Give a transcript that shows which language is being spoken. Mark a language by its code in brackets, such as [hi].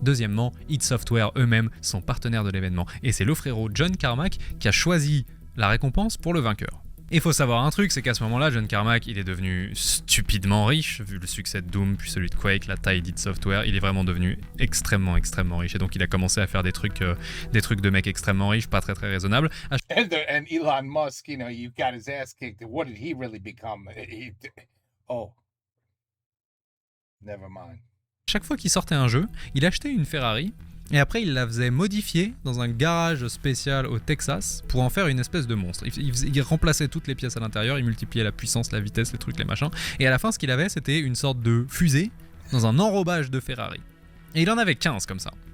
[fr] Deuxièmement, id Software eux-mêmes sont partenaires de l'événement. Et c'est le frérot John Carmack qui a choisi la récompense pour le vainqueur. Il faut savoir un truc, c'est qu'à ce moment-là, John Carmack, il est devenu stupidement riche, vu le succès de Doom, puis celui de Quake, la taille d'id Software, il est vraiment devenu extrêmement riche. Et donc il a commencé à faire des trucs de mecs extrêmement riches, pas très raisonnables. À [en] And Elon Musk, you know, you got his ass kicked. What did he really become? Oh. Never mind. [fr] chaque fois qu'il sortait un jeu, il achetait une Ferrari, et après il la faisait modifier dans un garage spécial au Texas pour en faire une espèce de monstre. Il remplaçait toutes les pièces à l'intérieur, il multipliait la puissance, la vitesse, les trucs, les machins. Et à la fin, ce qu'il avait, c'était une sorte de fusée dans un enrobage de Ferrari. Et il en avait 15 comme ça.